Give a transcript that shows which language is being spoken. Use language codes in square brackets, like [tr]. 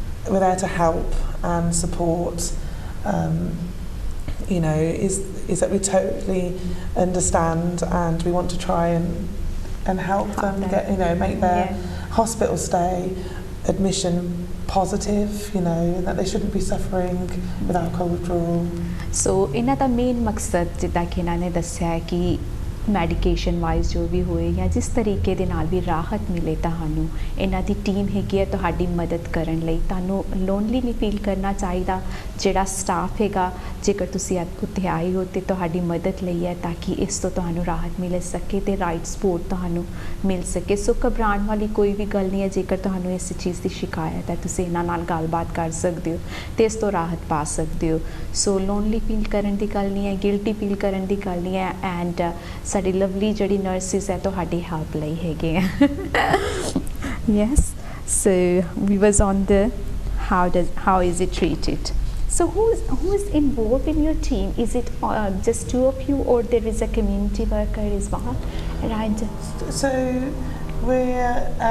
[en] We're there to help and support, you know, is that we totally understand and we want to try and help them get, you know, make their hospital stay, admission positive, you know, and that they shouldn't be suffering with alcohol withdrawal. [pa] So ਇਹਨਾਂ ਦਾ main ਮਕਸਦ ਜਿੱਦਾਂ ਕਿ ਇਹਨਾਂ ਨੇ ਦੱਸਿਆ ਹੈ ਕਿ medication wise ਜੋ ਵੀ ਹੋਏ ਜਾਂ ਜਿਸ ਤਰੀਕੇ ਦੇ ਨਾਲ ਵੀ ਰਾਹਤ ਮਿਲੇ ਤੁਹਾਨੂੰ, ਇਹਨਾਂ ਦੀ ਟੀਮ ਹੈਗੀ ਹੈ ਤੁਹਾਡੀ ਮਦਦ ਕਰਨ ਲਈ. ਤੁਹਾਨੂੰ ਲੋਨਲੀ ਨਹੀਂ ਫੀਲ ਕਰਨਾ ਚਾਹੀਦਾ. ਜਿਹੜਾ ਸਟਾਫ ਹੈਗਾ, ਜੇਕਰ ਤੁਸੀਂ ਉੱਥੇ ਆਏ ਹੋ ਤੇ ਤੁਹਾਡੀ ਮਦਦ ਲਈ ਹੈ ਤਾਂ ਕਿ ਇਸ ਤੋਂ ਤੁਹਾਨੂੰ ਰਾਹਤ ਮਿਲ ਸਕੇ ਤੇ ਰਾਈਟ ਸਪੋਰਟ ਤੁਹਾਨੂੰ ਮਿਲ ਸਕੇ. ਸੋ ਘਬਰਾਉਣ ਵਾਲੀ ਕੋਈ ਵੀ ਗੱਲ ਨਹੀਂ ਹੈ. ਜੇਕਰ ਤੁਹਾਨੂੰ ਇਸ ਚੀਜ਼ ਦੀ ਸ਼ਿਕਾਇਤ ਹੈ, ਤੁਸੀਂ ਇਹਨਾਂ ਨਾਲ ਗੱਲਬਾਤ ਕਰ ਸਕਦੇ ਹੋ ਤੇ ਇਸ ਤੋਂ ਰਾਹਤ ਪਾ ਸਕਦੇ ਹੋ. ਸੋ ਲੋਨਲੀ ਫੀਲ ਕਰਨ ਦੀ ਗੱਲ ਨਹੀਂ ਹੈ, ਗਿਲਟੀ ਫੀਲ ਕਰਨ ਦੀ ਗੱਲ ਨਹੀਂ ਹੈ. ਐਂਡ ਸਾਡੀ ਲਵਲੀ ਜਿਹੜੀ ਨਰਸਿਸ ਹੈ ਤੁਹਾਡੀ ਹੈਲਪ ਲਈ ਹੈਗੇ ਆ. [en] Yes, so we was on the how is it treated. So who's involved in your team? Is it just two of you, or there is a community worker as well? Right. So we're